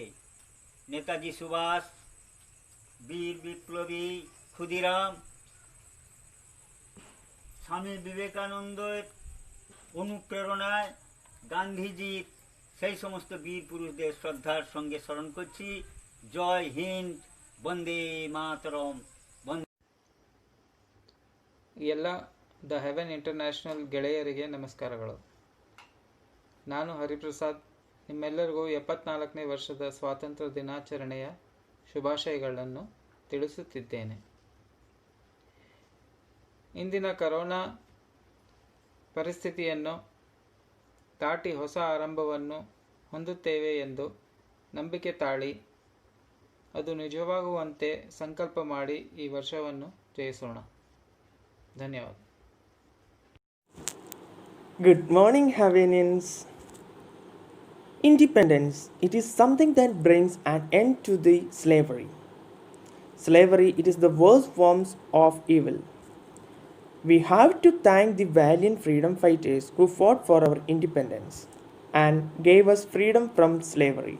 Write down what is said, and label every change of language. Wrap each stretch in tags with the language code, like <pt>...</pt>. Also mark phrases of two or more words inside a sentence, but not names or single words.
<bn>নেতাজি সুভাষ, বীর বিপ্লবী ক্ষুদিরাম, স্বামী বিবেকানন্দের অনুপ্রেরণায় গান্ধীজির সেই সমস্ত বীর পুরুষদের শ্রদ্ধার সঙ্গে স্মরণ করছি।</bn> <hi>जय हिन्द, वन्दे मातरम्।</hi> <kn>ಎಲ್ಲ ದ ಹೆವೆನ್ ಇಂಟರ್ನ್ಯಾಷನಲ್ ಗೆಳೆಯರಿಗೆ ನಮಸ್ಕಾರಗಳು. ನಾನು ಹರಿಪ್ರಸಾದ್ ನಿಮ್ಮೆಲ್ಲರಿಗೂ 74ನೇ ವರ್ಷದ ಸ್ವಾತಂತ್ರ್ಯ ದಿನಾಚರಣೆಯ ಶುಭಾಶಯಗಳನ್ನು ತಿಳಿಸುತ್ತಿದ್ದೇನೆ. ಇಂದಿನ ಕರೋನಾ ಪರಿಸ್ಥಿತಿಯನ್ನು ದಾಟಿ ಹೊಸ ಆರಂಭವನ್ನು ಹೊಂದುತ್ತೇವೆ ಎಂದು ನಂಬಿಕೆ ತಾಳಿ ಅದು ನಿಜವಾಗುವಂತೆ ಸಂಕಲ್ಪ ಮಾಡಿ ಈ ವರ್ಷವನ್ನು ಜಯಿಸೋಣ. ಧನ್ಯವಾದ.</kn> <en>Good morning, Havanians. Independence, it is something that brings an end to the slavery. Slavery, it is the worst forms of evil. We have to thank the valiant freedom fighters who fought for our independence and gave us freedom from slavery.</en>